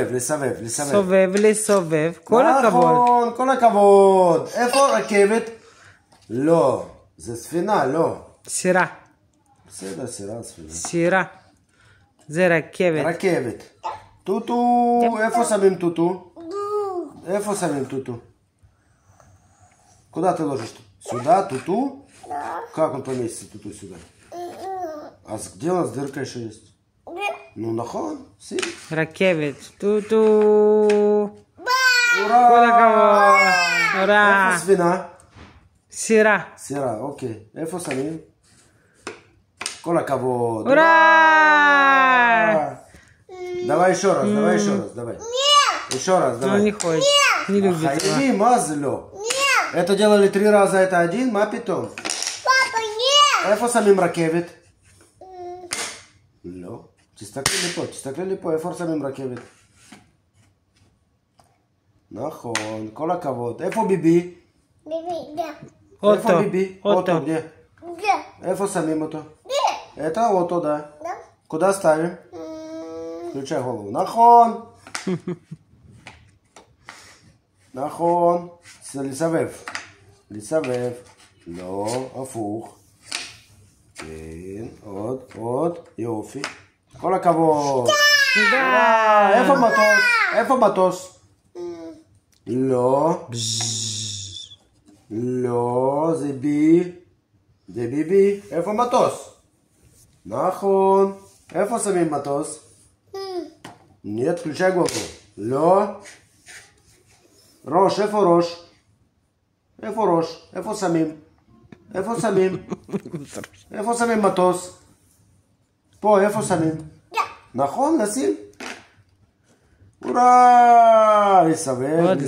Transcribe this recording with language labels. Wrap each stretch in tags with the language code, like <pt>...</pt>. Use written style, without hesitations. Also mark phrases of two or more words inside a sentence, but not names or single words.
<he>סובב, לסובב, כל הכבוד. נכון, כל הכבוד. איפה רכבת? לא, זה ספינה, לא. סירה. בסדר, ספינה. סירה. זה רכבת. רכבת. טוטו, איפה שמים טוטו? איפה שמים</he> <ru>туtu? Куда ты ложишь? Сюда, туту? Как он поместится туту сюда? А где у нас дырка еще есть?</ru> <he>Ну, נכון, שים. רכבת. טוטו.</he> <ru>Ура! ура.</ru> <he>איפה ספינה? סירה. סירה, אוקיי. איפה שמים? כל הכבוד.</he> <ru>ура. Давай еще раз, давай. Еще раз, Он давай. не хочет. Не любит. Хайми, мазло. Это делали 3 раза, это один,</ru> <he>מה פתאום.</he> <ru>Папа, нет!</ru> <he>איפה שמים רכבת? לא. תסתכלי לי פה, איפה שמים רכבת? נכון, כל הכבוד. איפה ביבי?</he> <ru>Биби, да.</ru> <he>איפה אוטו. ביבי? אוטו.</he> <ru>где? Да.</ru> <he>איפה שמים אותו?</he> <ru>Да. Это אוטו, да. Да. Куда ставим? Включай голову.</ru> <he>נכון. נכון. לסבב. לא, הפוך. כן, עוד. יופי. כל הכבוד. איפה מטוס? לא. לא, זה ביבי. איפה מטוס? נכון. איפה שמים מטוס?</he> <ru>нет, включай голову.</ru> <he>לא. ראש, איפה ראש? איפה שמים? איפה שמים מטוס? פה, איפה שמים? נכון, נשים. אורה! לסבב.</he>